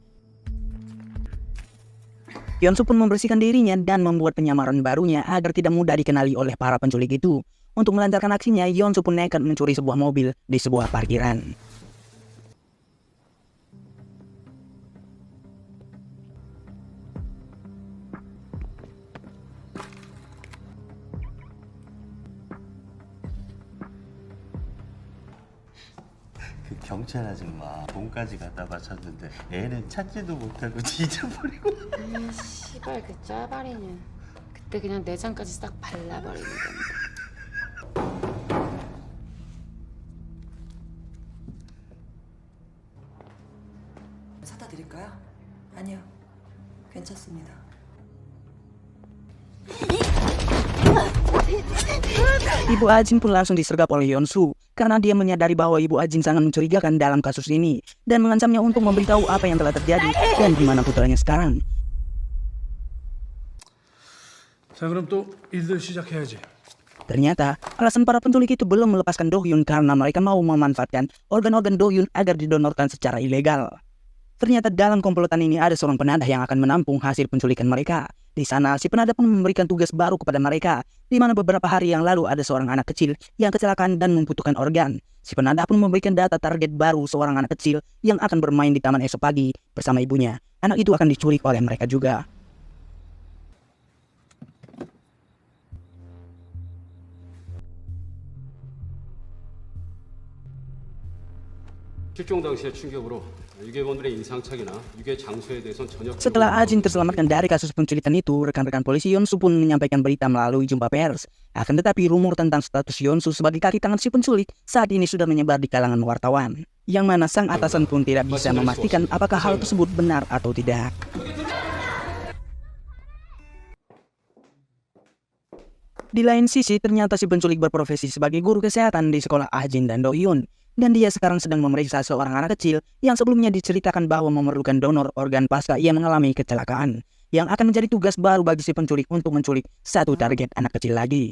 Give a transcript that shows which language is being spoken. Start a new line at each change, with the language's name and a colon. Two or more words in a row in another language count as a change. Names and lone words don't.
Indonesian: Yonsu pun membersihkan dirinya dan membuat penyamaran barunya agar tidak mudah dikenali oleh para penculik itu. Untuk melancarkan aksinya, Yonsu pun nekat mencuri sebuah mobil di sebuah parkiran.
Korean: 그 경찰 아줌마 돈까지 갖다 바쳤는데 애는 찾지도 못하고 잊어버리고. 씨발 그 짜발이냐. 그때 그냥 내장까지 싹 발라버리는 건데. 사다 드릴까요? 아니요. 괜찮습니다.
Indonesian: Ibu Ajin pun langsung disergap oleh Yonsu karena dia menyadari bahwa Ibu Ajin sangat mencurigakan dalam kasus ini dan mengancamnya untuk memberitahu apa yang telah terjadi dan di mana putranya sekarang.
Korean: 자, 그럼 또 일들 시작해야지.
Indonesian: Ternyata alasan para penculik itu belum melepaskan Do-hyun karena mereka mau memanfaatkan organ-organ Do-hyun agar didonorkan secara ilegal. Ternyata dalam komplotan ini ada seorang penadah yang akan menampung hasil penculikan mereka. Di sana, si penadah pun memberikan tugas baru kepada mereka, di mana beberapa hari yang lalu ada seorang anak kecil yang kecelakaan dan membutuhkan organ. Si penadah pun memberikan data target baru seorang anak kecil yang akan bermain di taman esok pagi bersama ibunya. Anak itu akan diculik oleh mereka juga.
Korean: 실종 당시의 충격으로 유괴범들의 인상착의나 유괴 장소에 대해선 전혀.
Indonesian: Setelah Ajin terselamatkan dari kasus penculikan itu, rekan-rekan polisi Yonsu pun menyampaikan berita melalui jumpa pers. Akan tetapi rumor tentang status Yonsu sebagai kaki tangan si penculik saat ini sudah menyebar di kalangan wartawan. Yang mana sang atasan pun tidak bisa memastikan apakah hal tersebut benar atau tidak. Di lain sisi, ternyata si penculik berprofesi sebagai guru kesehatan di sekolah Ajin dan Do-hyun. Dan dia sekarang sedang memeriksa seorang anak kecil yang sebelumnya diceritakan bahwa memerlukan donor organ pasca ia mengalami kecelakaan. Yang akan menjadi tugas baru bagi si penculik untuk menculik satu target anak kecil lagi.